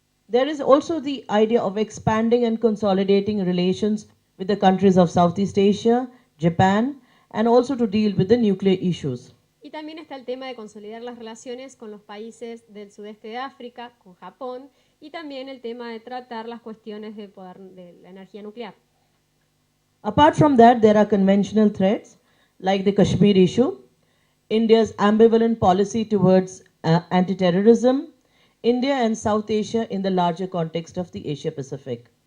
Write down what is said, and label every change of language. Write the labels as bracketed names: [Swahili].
[English] There is also the idea of expanding and consolidating relations with the countries of Southeast Asia, Japan, and also to deal with the nuclear issues. [Spanish] Y también está el tema de consolidar las relaciones con los países del sudeste de África, con Japón, y también el tema de tratar las cuestiones de poder de la energía nuclear. [English] Apart from that, there are conventional threats like the Kashmir issue, India's ambivalent policy towards anti-terrorism, India and South Asia in the larger context of the Asia-Pacific.